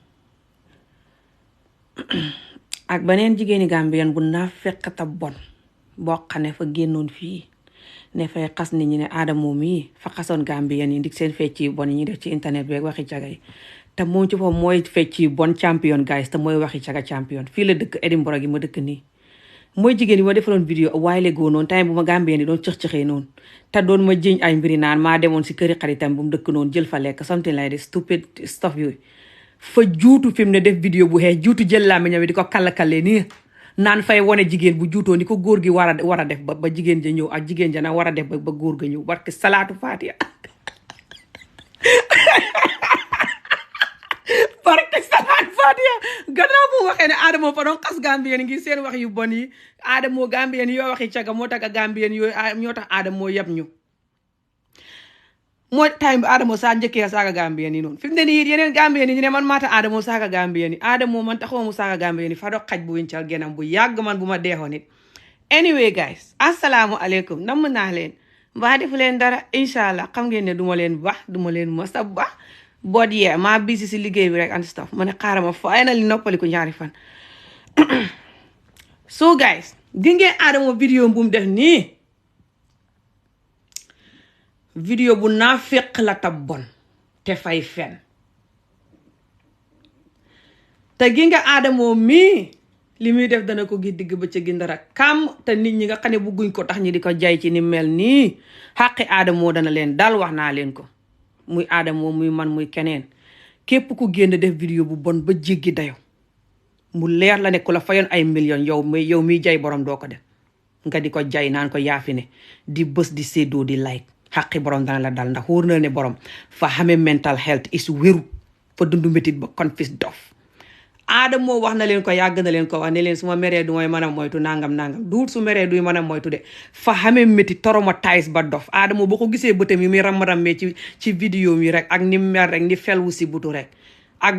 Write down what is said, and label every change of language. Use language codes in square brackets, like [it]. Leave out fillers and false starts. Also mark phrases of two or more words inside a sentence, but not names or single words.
[wo] ak beneen jigéeni Gambian bu naa fekk ta bon boo xam ne fa génnoon fii ne fay xas nit ñi ne Adamo mii fa xasoon Gambian yi ndik seen fecc yi bon yi ñu def ci internet bi waxi caga yi te moom ci foofu mooy fecc yi bon [en] champion guys [wo] te mooy waxi caga champion fii la dëkk Edinburgh gi ma dëkk nii mooy jigéen yi ma defaloon vidéo waaye léegoo noonu time bu ma Gambien yi doon cëx-cëxee noonu te doon ma jiñ ay mbiri naan maa demoon si këri xaritam bu mu dëkk noonu jël fa lekk [en] something like this stupid stuff [wo] yooyu fa juutu fi mu ne def vidéo bu xeex juutu jël laa meñam di ko kallakalle nii naan fay wane jigéen bu juutoo ni ko góor gi war a def ba jigéen ja ñëw ak jigéen ja na war a def ba góor ga ñëw barke salaatu faatiha barke salaatu faatiha gannaaw bu waxee ne Adamo fa doon xas Gambien ngi seen wax yu bon yi Adamo Gambien yoo waxi caga moo tax Gambien yooyu ñoo tax Adamo yab ñu mooy time bi Adamo saa njëkkee saaga Gambien yi noonu fi mu ne nii yeneen Gambien yi ñu ne man maata Adamo saaga Gambien yi Adamo man taxaw mu saaga Gambien yi fa doon xaj bu wincal genam bu yàgg man bu ma deexoon nit [en] anyway guys [wo] asalaamu aleykum namm naa leen mbaa defu leen dara [ar] incha allah [wo] xam ngeen ne duma leen baax duma leen masa baax boot yee maa bisi si liggéey bi rek [en] and stuff [wo] ma ne xaaral ma finally noppaliku ñaari fan [en] so guys [wo] di ngeen Adamo vidéo bu mu def nii vidéo bu naa fekk la ta bon te fay fen te gi nga Adamo mii li muy def dana ko gi digg ba ca gindara kam te nit ñi nga xam ne bugguñ ko tax ñi di ko jay ci ni mel nii xaqi Adamo dana leen dal wax naa leen ko muy Adamo muy man muy keneen képp ku génn def vidéo bu bon ba jéggi dayo mu leer la ne ku la fayoon ay millions yow miy jay borom doo ko def nga di ko jay naan ko yaafi ne di bës di séddoo di like xaqi borom dana la dal ndax wóor na ne borom fa xamee [en] mental health is [wo] wéru fa dundu métit ba confis dof Adamo wax na leen ko yàgg na leen ko wax ne leen su ma meree du may mën a moytu nangam duut su meree duy mën a moytu de fa xamee métti traumatise ba dof Adamo boo ko gisee bëtam yi muy ram-rammee ci vidéo yi rek ak ni mer rek ni felwu si butu rek ak